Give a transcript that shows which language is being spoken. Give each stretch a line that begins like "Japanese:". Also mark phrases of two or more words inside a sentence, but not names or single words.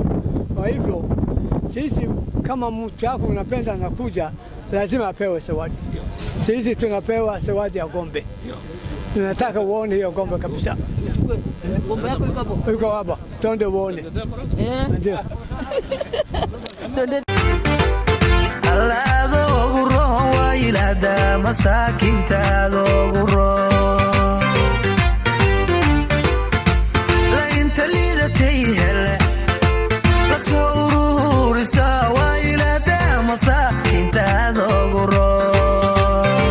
Swahili: Kwa hivyo sisi kama mtu wako unapenda na kuja, lazima apewe zawadi. Sisi tunapewa zawadi ya ng'ombe. Tunataka uone hiyo ng'ombe kabisa. Ng'ombe yako iko hapo? Iko hapo. Twende uone. Ndio.
Somali: Allaado ugu roon waa ilaahdaa masaakiintaada ugu roon. Lainta liidatay hele la soo ururisaa waa ilaahdaa masaakiintaada ugu roon.